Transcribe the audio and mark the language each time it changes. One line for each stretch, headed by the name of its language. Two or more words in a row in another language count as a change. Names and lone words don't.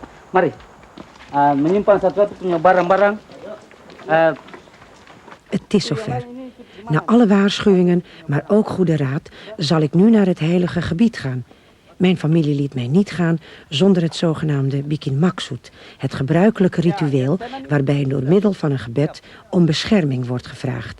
Indonesian: Mari, menyimpang satu-satu punya barang-barang.
Dutch: Het is zover. Na alle waarschuwingen, maar ook goede raad, zal ik nu naar het heilige gebied gaan. Mijn familie liet mij niet gaan zonder het zogenaamde
Indonesian: Bikin Maksud,
Dutch: het gebruikelijke ritueel waarbij door middel van een gebed om bescherming wordt gevraagd.